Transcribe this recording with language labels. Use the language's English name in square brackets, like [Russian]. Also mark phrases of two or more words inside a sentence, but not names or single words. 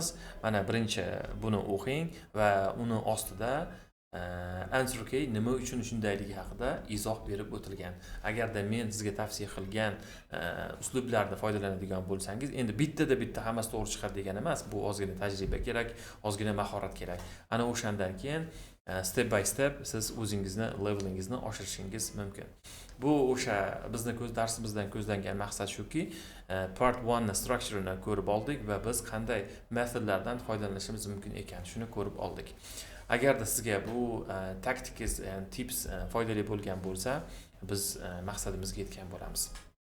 [Uzbek] Mana birinchi buni o'qing va uni ostida [English] answer key [Uzbek] nima uchun shundayligi haqida izoh berib o'tilgan. Agarda men sizga tavsiya qilgan uslublardan foydalanadigan bo'lsangiz, endi bitta hammasi to'g'ri chiqadi degani emas. Bu ozgina tajriba kerak, ozgina mahorat kerak. Ana o'shandan keyin [English] step by step [Uzbek] siz o'zingizni levelingizni oshirishingiz mumkin. Bu o'sha bizni darsimizdan ko'zlangan maqsad shuki, part 1 ni structure'ini ko'rib oldik va biz qanday metodlardan foydalanishimiz mumkin ekan, shuni ko'rib oldik. Agarda sizga bu [English] taktikas, tips [Uzbek] foydali bo'lgan bo'lsa, biz maqsadimizga yetgan bo'lamiz.